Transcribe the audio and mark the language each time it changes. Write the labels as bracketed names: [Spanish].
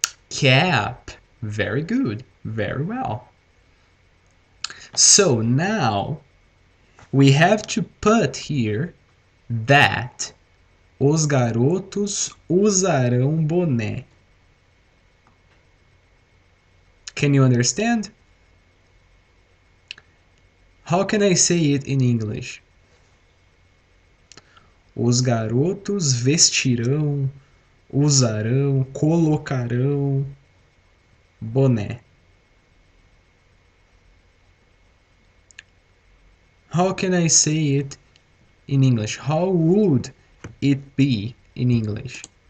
[English] Cap. Very good. Very well. So now we have to put here that [Portuguese] os garotos usarão boné. [English] Can you understand? How can I say it in English? [Portuguese] Os garotos vestirão, usarão, colocarão boné. [English] How can I say it in English? How would it be in English?